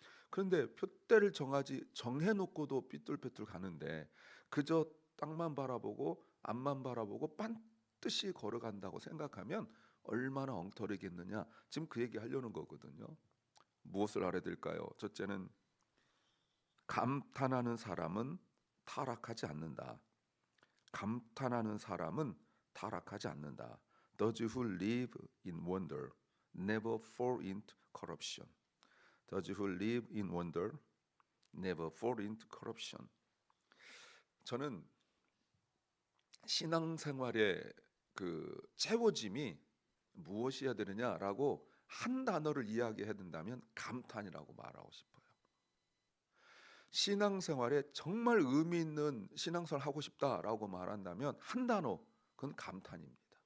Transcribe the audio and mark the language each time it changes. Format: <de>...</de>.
<ko>그런데 표대를 정해놓고도 삐뚤빼뚤 가는데 그저 땅만 바라보고 앞만 바라보고 반드시 걸어간다고 생각하면 얼마나 엉터리겠느냐. 지금 그 얘기 하려는 거거든요. 무엇을 알아야 될까요? 첫째는 감탄하는 사람은 타락하지 않는다. 감탄하는 사람은 타락하지 않는다.</ko> <en>Those who live in wonder never fall into corruption. Those who live in wonder never fall into corruption.</en> <ko>저는 신앙생활의 그 채워짐이 무엇이어야 되느냐라고 한 단어를 이야기해야 된다면 감탄이라고 말하고 싶어요. 신앙생활에 정말 의미 있는 신앙생활을 하고 싶다라고 말한다면 한 단어, 그건 감탄입니다.</ko>